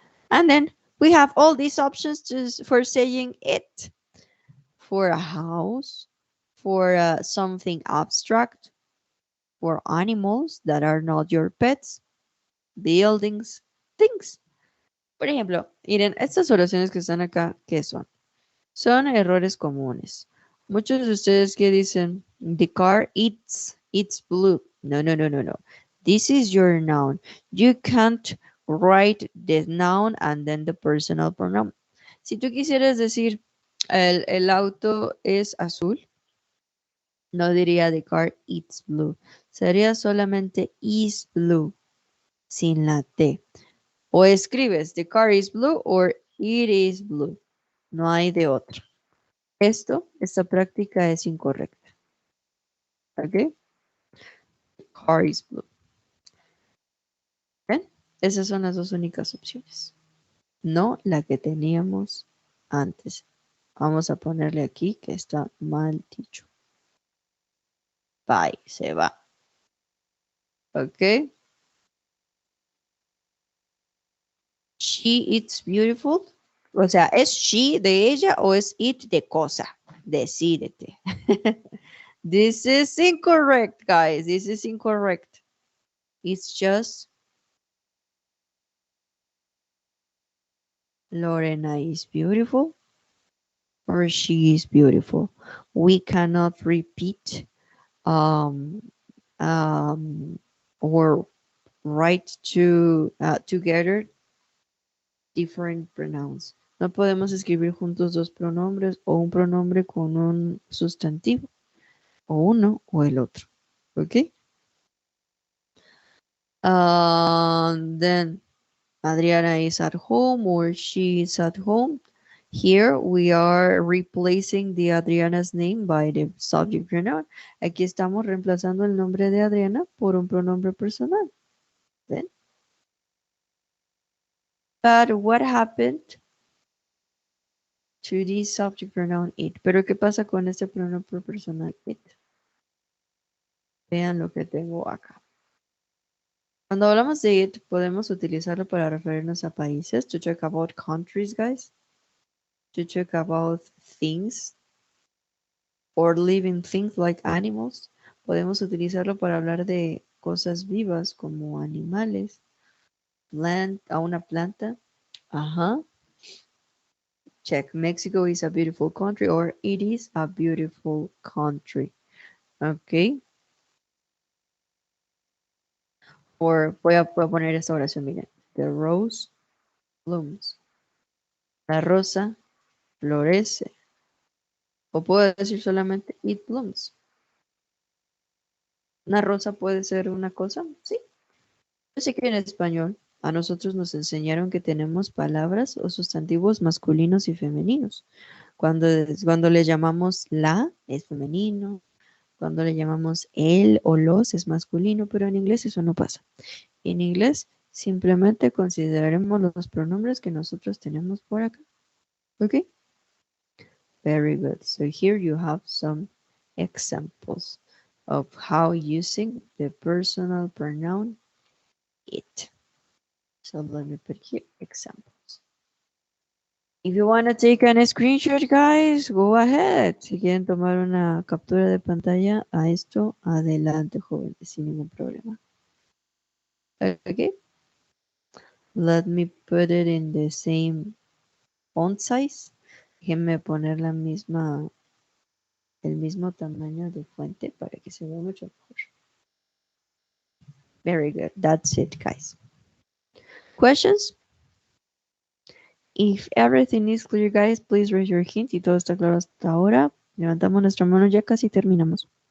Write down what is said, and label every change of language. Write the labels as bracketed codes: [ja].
[en] And then we have all these options for saying it. For a house, for something abstract, for animals that are not your pets, buildings, things. [es] Por ejemplo, miren, estas oraciones que están acá, ¿qué son? Son errores comunes. Muchos de ustedes que dicen, [en] the car it's blue. [es] No, no, no, no, no. [en] This is your noun. You can't write the noun and then the personal pronoun. [es] Si tú quisieras decir, el auto es azul, no diría [en] the car it's blue. [es] Sería solamente [en] is blue, [es] sin la T. O escribes [en] the car is blue or it is blue. [es] No hay de otra. Esta práctica es incorrecta. ¿Ok? [en] Car is blue. [es] ¿Ven? Esas son las dos únicas opciones. No la que teníamos antes. Vamos a ponerle aquí que está mal dicho. Bye, se va. ¿Ok? [en] She it's beautiful. [es] O sea, ¿es she de ella o es it de cosa? Decídete. [en] This is incorrect, guys. This is incorrect. It's just Lorena is beautiful or she is beautiful. We cannot repeat um, or write together different pronouns. [es] No podemos escribir juntos dos pronombres o un pronombre con un sustantivo. O uno o el otro. ¿Ok? [en] Then Adriana is at home or she is at home. Here we are replacing the Adriana's name by the subject pronoun. [es] Aquí estamos reemplazando el nombre de Adriana por un pronombre personal. [en] Then, but what happened to the subject pronoun it? [es] Pero ¿qué pasa con este pronombre personal it? Vean lo que tengo acá. Cuando hablamos de it, podemos utilizarlo para referirnos a países, [en] to talk about countries, guys, to talk about things, or living things like animals. [es] Podemos utilizarlo para hablar de cosas vivas como animales, a una planta. [en] Ajá. Check. Mexico is a beautiful country or it is a beautiful country. Ok. [es] Voy a poner esta oración, miren. [en] The rose blooms. [es] La rosa florece. O puedo decir solamente [en] it blooms. [es] ¿Una rosa puede ser una cosa? Sí. Yo sé que en español A nosotros nos enseñaron que tenemos palabras o sustantivos masculinos y femeninos. Cuando le llamamos la, es femenino. Cuando le llamamos él o los, es masculino, pero en inglés eso no pasa. En inglés simplemente consideraremos los pronombres que nosotros tenemos por acá. [en] ¿Ok? Very good. So here you have some examples of how using the personal pronoun it. So let me put here examples. If you want to take a screenshot, guys, go ahead. [es] Si quieren tomar una captura de pantalla a esto, adelante, jóvenes, sin ningún problema. [en] Okay. Let me put it in the same font size. [es] Déjenme poner el mismo tamaño de fuente para que se vea mucho mejor. [en] Very good. That's it, guys. Questions? If everything is clear, guys, please raise your hand. [es] Si todo está claro hasta ahora, levantamos nuestra mano, ya casi terminamos.